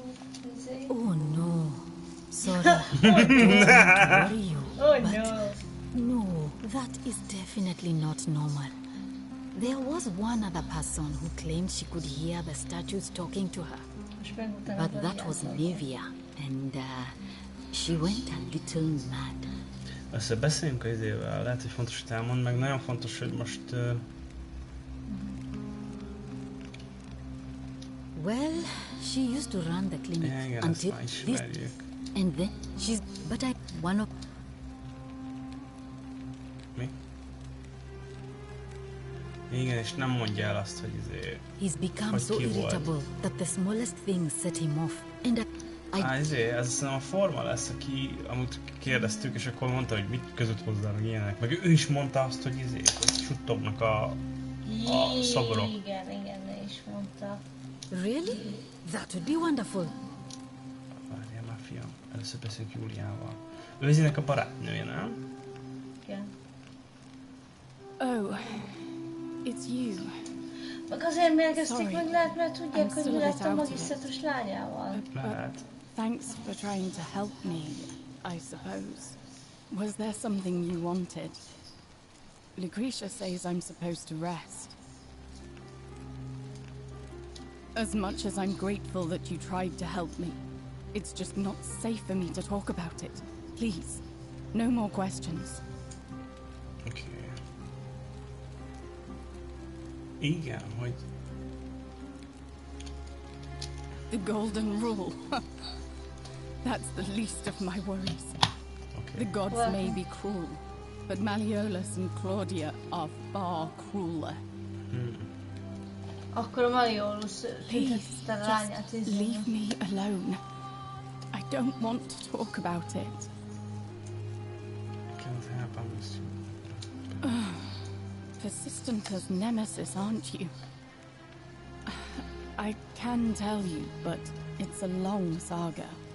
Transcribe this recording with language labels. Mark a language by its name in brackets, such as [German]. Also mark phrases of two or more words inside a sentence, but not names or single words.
[English] Oh no. Sorry. Don't worry you. Oh but no. No, that is definitely not normal. There was one other person who claimed she could hear the statues talking to her. But that was Nivea, and she went a little mad. [Hungarian] Össze beszéljünk az izével, lehet, hogy fontos, hogy elmond, meg nagyon fontos, hogy most... [English] Well, she used to run the clinic [Hungarian] igen, [English] until this, and then she's... But I... one of... [Hungarian] Mi? Igen, és nem mondja el azt, hogy izé... [English] He's become so irritable that the smallest thing set him off, and [Hungarian] ez szerintem a Forma lesz, aki amúgy kérdeztük, és akkor mondta, hogy mit között hozzá, meg ilyenek. Meg ő is mondta azt, hogy hogy suttognak a szobrok. Igen, ő is mondta. [English] Really? That would be wonderful. [Hungarian] Várjál már, fiam. Először beszélünk Júliával. Ő izének a barátnője, nem? Igen. [English] Oh, it's you. [Hungarian] Meg azért mérgezték meg, lehet, mert tudják, hogy mi lett a magisztrátus lányával. Lehet. [English] Thanks for trying to help me, I suppose. Was there something you wanted? Lucretia says I'm supposed to rest. As much as I'm grateful that you tried to help me, it's just not safe for me to talk about it. Please, no more questions. [Hungarian] Okay. Igen, hogy... [English] The golden rule. That's the least of my worries. Okay. The gods may be cruel, but Malleolus and Claudia are far crueler. [Hungarian] Akkor a Malleolus [English] Please, just leave me alone. I don't want to talk about it. I can't help, I miss you. Persistent as Nemesis, aren't you? I can tell you, but it's a long saga.